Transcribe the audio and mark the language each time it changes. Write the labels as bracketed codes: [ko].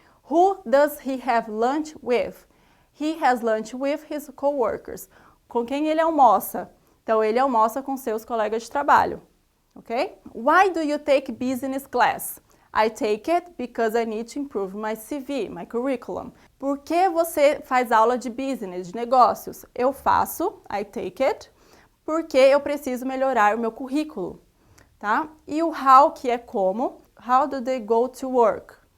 [en] Who does he have lunch with? He has lunch with his coworkers. [pt] Com quem ele almoça? Então, ele almoça com seus colegas de trabalho. Ok? [en] Why do you take business class? I take it because I need to improve my CV, my curriculum. [pt] Por que você faz aula de business, de negócios? Eu faço, [en] I take it, [pt] porque eu preciso melhorar o meu currículo, tá? E o how, que é como, [en] how do they go to work?